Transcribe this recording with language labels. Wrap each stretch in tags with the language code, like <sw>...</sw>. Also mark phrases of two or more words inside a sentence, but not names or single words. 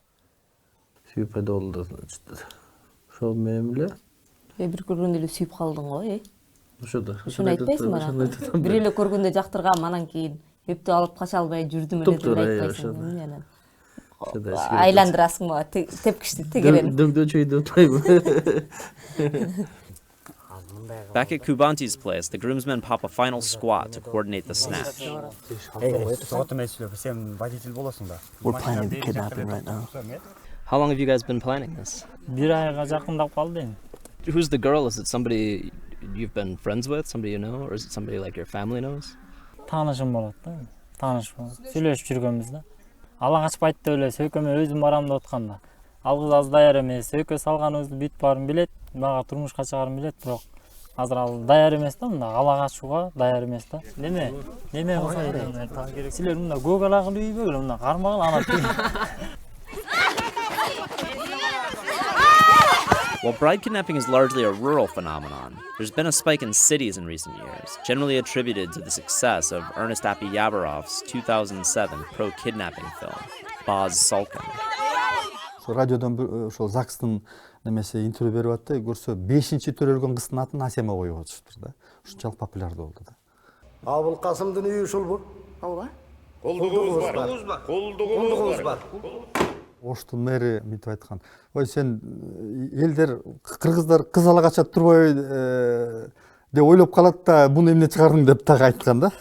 <ky>Сүйүп пайда болду. Ошол менен эле. Бир көргөндө эле сүйүп калдың го, Ошодо. Ошону айтпайсың мана. Бир эле көргөндө жактыргам, анан кийин эптеп алып кача албай жүрдүм эле деп айтпайсың. Айландырасың ба, тепкичти тегерен.</ky> <en>Back at Kubanti's place, the groomsmen pop a final squat to coordinate the snatch. We're planning the kidnapping right now. How long have you guys been planning this? Who's the girl? Is it somebody you've been friends with, somebody you know, or is it somebody like your family knows?</en> <ky>Таанышым болот да. Сүйлөшүп жүргөнбүз да. Ала качып айтты эле, сөйкөмө өзүм барам деп атканда. Ал кыз аз даяр эмес, сөйкө салганыбызды бүт баарын билет, мага турмушка чыгарын билет, бирок азыр ал даяр эмес да, мында ала качууга даяр эмес да. Неме болсо керек. Силер мында көгалагыл үйбөгүл, мында кармагыл ана.</ky> <en>While bride kidnapping is largely a rural phenomenon, there's been a spike in cities in recent years, generally attributed to the success of Ernest Apyabarov's 2007 pro-kidnapping film, Sultan.</en> <ky>радиодан ошол ЗАГСтын немесе интервью берип атты. Көрсө 5-чи төрөлгөн кыздын атын Асема коюп атышыптыр да. Ушунчалык популярдуу болду да. Абыл Касымдын үйү ушулбу? Ооба. Колдугубуз бар. Оштун мэри мынтип айткан. Ой сен элдер кыргыздар кыз ала качат турбой деп ойлоп калат да, буну эмне чыгардың деп так айткан да.</ky>